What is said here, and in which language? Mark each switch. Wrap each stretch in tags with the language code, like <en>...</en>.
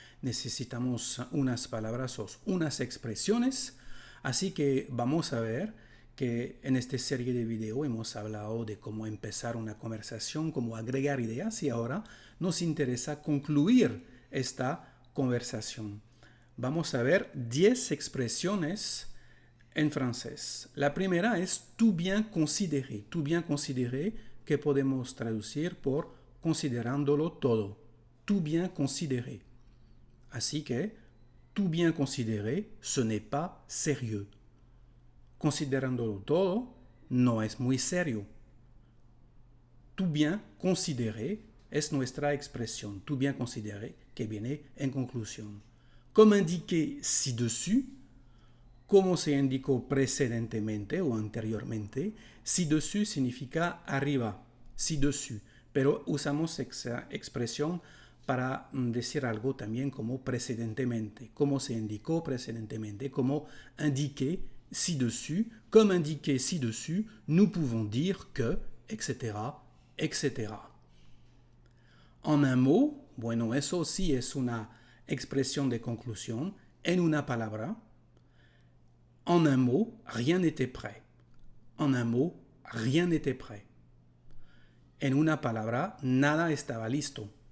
<es>Necesitamos unas palabras o unas expresiones, así que vamos a ver que en esta serie de video hemos hablado de cómo empezar una conversación, cómo agregar ideas y ahora nos interesa concluir esta conversación. Vamos a ver 10 expresiones en francés. La primera es</es> <fr>tout bien considéré. Tout bien considéré</fr> <es>que podemos traducir por considerándolo todo.</es> <fr>Tout bien considéré.</fr> <es>Así que</es> <fr>tout bien considéré, ce n'est pas sérieux.</fr> <es>Considerándolo todo no es muy serio.</es> <fr>Tout bien considéré</fr> <es>es nuestra expresión.</es> <fr>Tout bien considéré</fr> <es>que viene en conclusión.</es> <fr>Comme indiqué ci-dessus,</fr> <es>como se indicó precedentemente o anteriormente, ci-dessus significa arriba, ci-dessus, pero usamos esa expresión para decir algo también como precedentemente, como se indicó precedentemente, como indiqué ci-dessus,</es> <fr>comme indiqué ci-dessus, nous pouvons dire que,</fr> <es>etc., etc.</es> <fr>En un mot,</fr> <es>bueno, eso sí es una expresión de conclusión, en una palabra.</es> <fr>En un mot, rien n'était prêt. En un mot, rien n'était prêt.</fr> <es>En una palabra, nada estaba listo.</es>